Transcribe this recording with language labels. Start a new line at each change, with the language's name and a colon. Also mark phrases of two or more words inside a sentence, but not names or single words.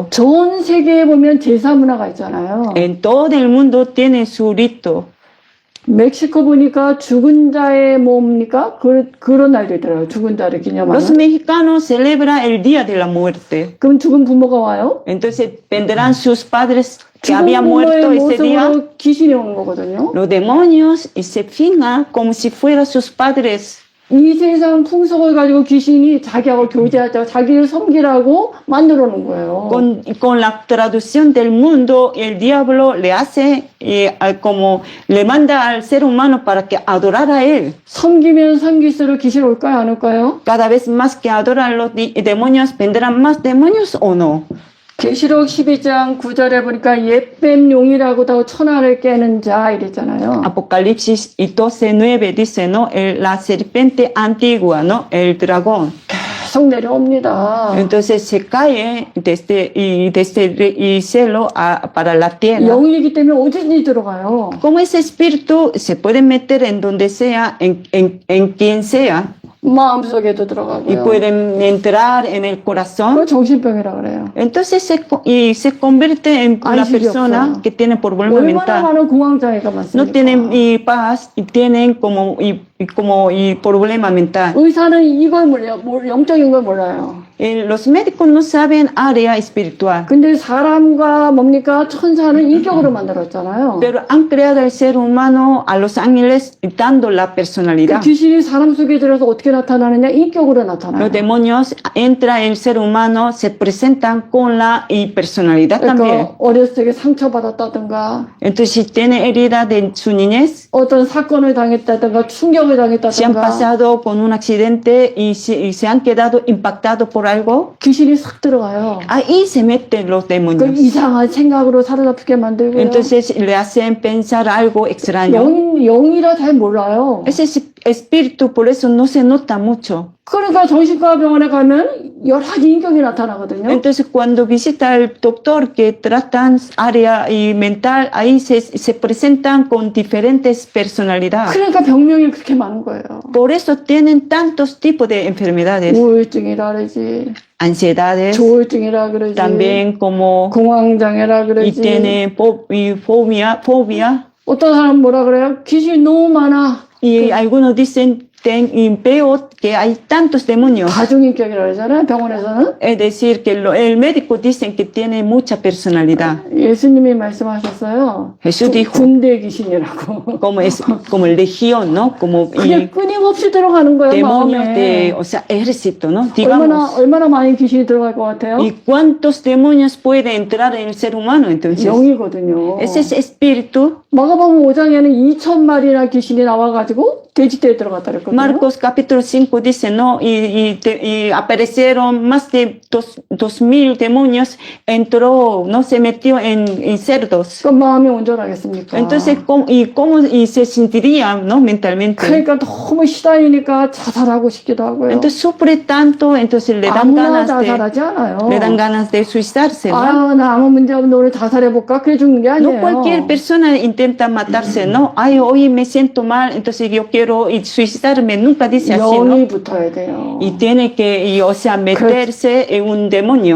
Korean: 전 세계에 보면 제사 문화가 있잖아요.
Spanish: En todo el mundo tiene su rito.
Korean: 멕시코 보니까 죽은 자의 뭡니까? 그런 날도 있더라고요. 죽은 자를
Spanish: Los
Korean: 기념하는.
Spanish: mexicanos celebran el Día de la Muerte.
Korean: 그럼 죽은 부모가 와요?
Spanish: Entonces vendrán sus padres que
Korean: 죽은
Spanish: habían
Korean: 부모의
Spanish: muerto ese día,
Korean: 모습으로 귀신이 오는 거거든요.
Spanish: los demonios, y se fingan como si fueran sus padres.
Korean: 이 세상 풍속을 가지고 귀신이 자기하고 교제하자고 자기를 섬기라고 만들어 놓은 거예요.
Spanish: Con la traducción del mundo, el diablo le hace como le manda al ser humano para que adorara a él.
Korean: 섬기면 섬길수록 귀신 올까요, 안 올까요?
Spanish: Cada vez más que adoran los demonios, ¿vendrán más demonios o no?
Korean: 계시록 12장 9절에 보니까 옛뱀 용이라고도 천하를 깨는 자 이랬잖아요.
Spanish: Apocalipsis 12:9 dice, ¿no? La serpiente antigua, ¿no? El dragón.
Korean: 계속 내려옵니다.
Spanish: Entonces se cae desde el cielo para la tierra.
Korean: 영이기 때문에 어디든지 들어가요.
Spanish: Como ese espíritu se puede meter en donde sea, en quien sea,
Korean: 마음속에도
Spanish: y
Korean: 들어가고요.
Spanish: pueden entrar en el corazón.
Korean: 그거 정신병이라 그래요.
Spanish: Entonces se convierte en una Ay, sí, persona Dios. que tiene problema
Korean: 얼마나
Spanish: mental.
Korean: 많은 공황장애가
Spanish: No
Korean: 많습니까?
Spanish: tienen paz y tienen como problema mental.
Korean: 의사는 이걸 몰라요. 영적인 걸 몰라요.
Spanish: Los médicos no saben área espiritual,
Korean: 근데 사람과 뭡니까? 천사는 인격으로 만들었잖아요.
Spanish: pero han creado al ser humano, a los ángeles, dando la
Korean: 그
Spanish: personalidad.
Korean: 귀신이 사람 속에 들어서 어떻게 나타나느냐? 인격으로 나타나요.
Spanish: Los demonios entran en el ser humano, se presentan con la personalidad también.
Korean: 그러니까 어렸을 때 상처받았다든가
Spanish: Entonces, si tiene herida de su niñez,
Korean: 어떤 사건을 당했다든가 충격을
Spanish: si han
Korean: 당했다든가
Spanish: pasado con un accidente y se han quedado impactados por algo,
Korean: 귀신이 싹 들어가요.
Spanish: ahí se meten los
Korean: 그
Spanish: demonios.
Korean: 이상한 생각으로 사로잡히게 만들고요.
Spanish: Entonces le hacen pensar algo extraño.
Korean: 영이라 잘 몰라요.
Spanish: Ese espíritu por eso no se nota mucho.
Korean: 그러니까 정신과 병원에 가면 여러 가지 인격이 나타나거든요.
Spanish: Entonces cuando visita al doctor que tratan área y mental, ahí se presentan con diferentes personalidades.
Korean: 그러니까 병명이 그렇게 많은 거예요.
Spanish: Por eso tienen tantos tipos de enfermedades,
Korean: 우울증이라 그러지,
Spanish: ansiedades,
Korean: 조울증이라 그러지,
Spanish: también como
Korean: 공황장애라
Spanish: y
Korean: 그러지.
Spanish: tienen fobia.
Korean: 어떤 사람 뭐라 그래요? 귀신이 너무 많아.
Spanish: Y algunos dicen veo que hay tantos demonios.
Korean: 가중인격이라 그러잖아요. 병원에서는.
Spanish: Es decir, que el médico dicen que tiene mucha personalidad.
Korean: 예수님이 말씀하셨어요.
Spanish: Jesús dijo,
Korean: 군대 귀신이라고.
Spanish: como el legión, ¿no? Como
Korean: 그냥 끊임없이 들어가는 거예요.
Spanish: demonios
Korean: 마음에.
Spanish: o sea, ejército, ¿no? Digamos.
Korean: 얼마나 많은 귀신이 들어갈 것 같아요?
Spanish: ¿Y cuántos demonios puede entrar en el ser humano entonces?
Korean: 영이거든요.
Spanish: Ese es espíritu.
Korean: 마가복음 5장에는 2,000마리나 귀신이 나와가지고 돼지떼에 들어갔다 그랬거든요.
Spanish: Marcos capítulo 5 dice, ¿no? Y aparecieron más de 2,000 demonios, entró, ¿no? Se metió en cerdos.
Korean: 그럼 마음이 온전하겠습니까?
Spanish: Entonces, ¿cómo se sentiría, ¿no? Mentalmente.
Korean: 그러니까 너무 시달리니까 자살하고 싶기도 하고요.
Spanish: Entonces sufre tanto, entonces le dan
Korean: 아무나
Spanish: ganas
Korean: 자살하지 않아요.
Spanish: de suicidarse, ¿no?
Korean: 아유, 나 아무 문제 없는데 오늘 자살해볼까? 그래 죽는 게
Spanish: No
Korean: 아니에요.
Spanish: cualquier persona intenta matarse, ¿no? Ay, hoy me siento mal, entonces yo quiero suicidarme. Nunca dice así, ¿no?
Korean: 영이 붙어야 돼요.
Spanish: Y tiene que, o sea, meterse en un demonio.